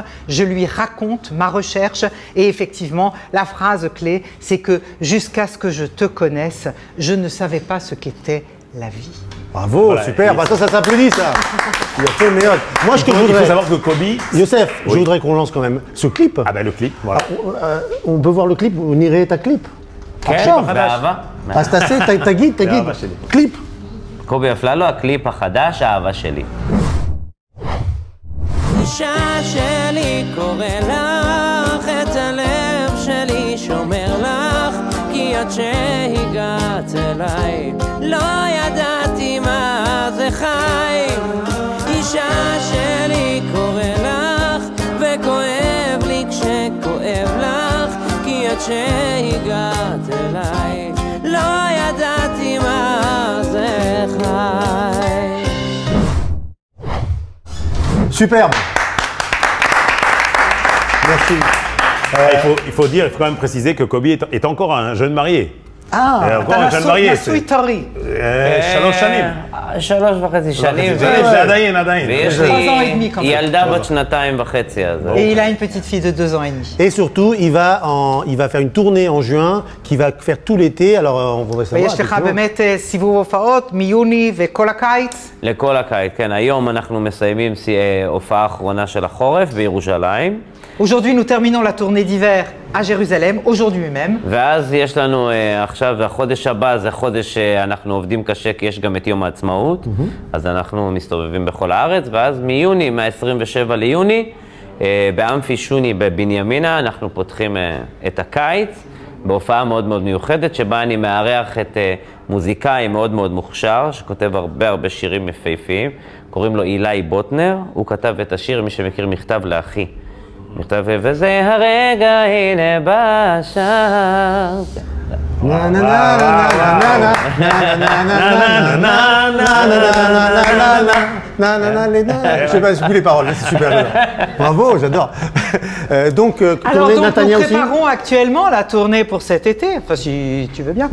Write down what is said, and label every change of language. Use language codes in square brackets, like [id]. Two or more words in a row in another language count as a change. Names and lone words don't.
[fr] Je lui raconte ma recherche. Et effectivement, la phrase clé, c'est que jusqu'à ce que je te connaisse, je ne savais pas ce qu'était la vie. Bravo, voilà, super, bah ça s'applaudit ça. Il a fait le meilleur. Moi, il faut savoir que Kobe... Youssef, je voudrais qu'on lance quand même ce clip. Ah ben le clip, voilà. On peut voir le clip, on irait ta clip. [he] אז תגיד, קליפ. קובי אפללו, הקליפ החדש, אהבה שלי. אישה שלי קורא לך, את הלב שלי שומר לך, כי עד שהגעת אליי, לא ידעתי מה זה חי. אישה שלי קורא לך, וכואב לי כשכואב לך, כי עד שהגעת אליי, לא ידעתי מה זה חי. [fr] Superbe. Merci. Il faut quand même préciser que Kobe est encore un jeune marié. [he] אתה נשוי טרי. 3 שנים. 3.5 שנים. עדיין. ויש לי ילדה בת 2.5. [fr] Et il a une petite fille de 2 ans et demi. Et surtout, il va faire une tournée en juin qui va faire tout l'été. Alors, on voudrait savoir. [he] ויש לך באמת סיבוב הופעות מיוני וכל הקיץ? לכל הקיץ, כן. היום אנחנו מסיימים הופעה אחרונה של החורף בירושלים. [fr] Aujourd'hui, nous terminons la tournée d'hiver à Jérusalem, aujourd'hui même. [he] ואז יש לנו עכשיו, והחודש הבא זה חודש שאנחנו עובדים קשה, כי יש גם את יום העצמאות, אז אנחנו מסתובבים בכל הארץ, ואז מיוני, מה-27 ליוני, באמפי שוני בבנימינה, אנחנו פותחים את הקיץ, בהופעה מאוד מאוד מיוחדת, שבה אני מארח את מוזיקאי מאוד מאוד מוכשר, שכותב הרבה שירים יפהפיים, קוראים לו אילי בוטנר, הוא כתב את השיר, מי שמכיר, מכתב לאחי. מכתב, וזה הרגע הנה בשער. [fr] Je sais pas, j'ai plus les paroles, c'est super bien. Bravo, j'adore. Donc, tournée Natania aussi. Nous préparons actuellement la tournée pour cet été, enfin si tu veux bien.